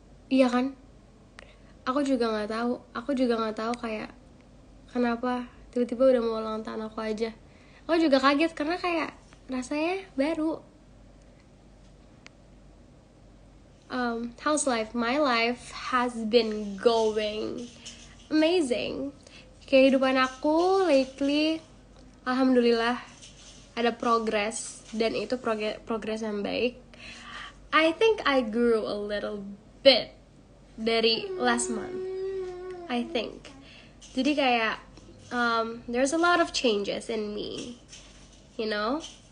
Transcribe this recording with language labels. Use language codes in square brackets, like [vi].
[id] Iya kan? Aku juga nggak tahu kayak kenapa tiba-tiba udah mau ulang tahun aku aja. Aku juga kaget karena kayak rasanya baru. [en] How's life? My life has been going amazing. [id] Kehidupan aku [en] lately, [id] alhamdulillah ada progress, dan itu progress yang baik. [en] I think I grew a little bit [id] dari [en] last month. I think. [id] Jadi kayak [en] there's a lot of changes in me, you know.